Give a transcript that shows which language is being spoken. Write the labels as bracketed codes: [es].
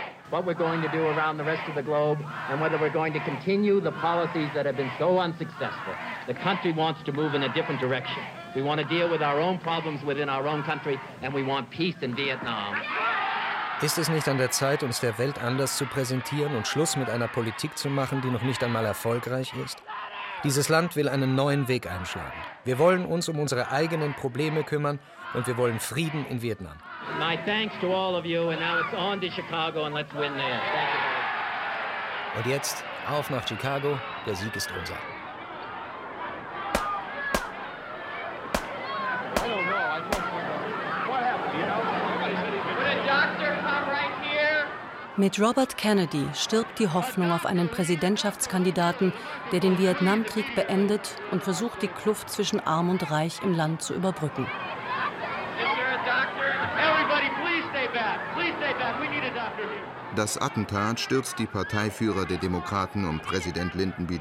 [en] What we're going to do around the rest of the globe and whether we're going to continue the policies that have been so unsuccessful. The country wants to move in a different direction. We want to deal with our own problems within our own country and we want peace in Vietnam. [de] Ist es nicht an der Zeit, uns der Welt anders zu präsentieren und Schluss mit einer Politik zu machen, die noch nicht einmal erfolgreich ist? Dieses Land will einen neuen Weg einschlagen. Wir wollen uns um unsere eigenen Probleme kümmern und wir wollen Frieden in Vietnam. [en] My thanks to all of you, and now it's on to Chicago, and let's win there. Thank you. [de] Und jetzt auf nach Chicago. Der Sieg ist unser. [en] I don't know. What happened? You know? Would a doctor come right here? [de] Mit Robert Kennedy stirbt die Hoffnung auf einen Präsidentschaftskandidaten, der den Vietnamkrieg beendet und versucht, die Kluft zwischen Arm und Reich im Land zu überbrücken. Das Attentat stürzt die Parteiführer der Demokraten um Präsident Lyndon B.